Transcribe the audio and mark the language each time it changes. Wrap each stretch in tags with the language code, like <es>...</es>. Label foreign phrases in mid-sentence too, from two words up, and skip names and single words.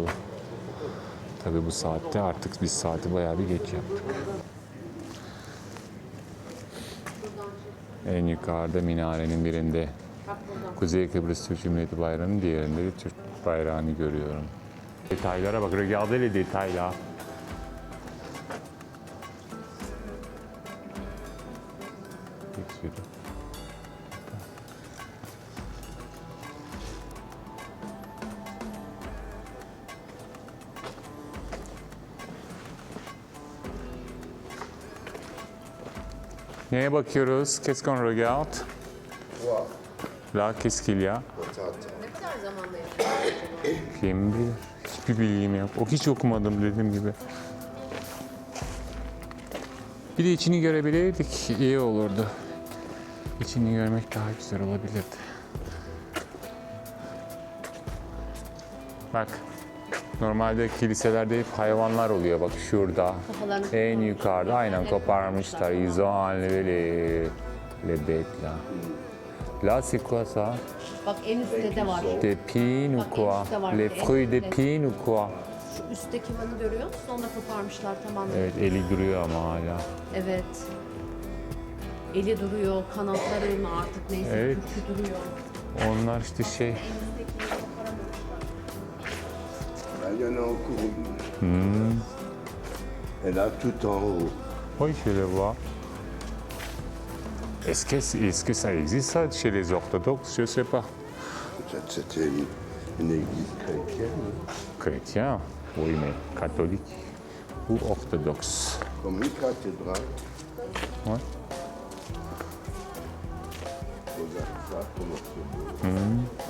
<tr>Tabii bu saatte artık biz saati bayağı bir geç yaptık. En yukarıda minarenin birinde Kuzey Kıbrıs Türk Cumhuriyeti bayrağının, diğerinde de Türk bayrağını görüyorum. Detaylara bak,</tr> <fr>regardez les détails là.</fr> <tr>Bir sürü. Neye bakıyoruz?</tr> <fr>Qu'est-ce qu'on regarde? Wow. Là, qu'est-ce qu'il y a? Attends.</fr> <tr>Ne kadar zamanda yapıyorsun? Kim bilir? Hiçbir bilgim yok. O hiç okumadım dediğim gibi. Bir de içini görebilirdik, iyi olurdu. İçini görmek daha güzel olabilirdi. Bak, normalde kiliselerde hep hayvanlar oluyor. Bak şurada, Kafalarını en yukarıda aynen koparmışlar.</tr> <fr>Ils ont enlevé les bêtes là. Là, c'est quoi ça?</fr> <tr>Bak en üstte de var.</tr> <fr>Des pines ou</fr> <tr>Bak,</tr> <fr>quoi?</fr> <tr>en üstte var.</tr> <fr>Les</fr> <tr>En</tr> <fr>fruits des</fr> <tr>üstte.</tr> <fr>pines ou quoi?</fr> <tr>Şu üstteki vanı görüyor musun? Onu da koparmışlar tamamen. Evet, eli duruyor ama hala. Evet. Eli duruyor, kanatları mı artık neyse Evet. kürkü duruyor. Onlar işte şey,</tr> <fr>Là, il y en a encore une. Et là, tout en haut. oui, je les vois. Est-ce que ça existe ça chez les orthodoxes? Je sais pas. Peut-être c'était une église chrétienne, Chrétien, oui, mais catholique ou orthodoxe. comme une cathédrale. Ouais. Regarde ça, comment c'est beau.</fr>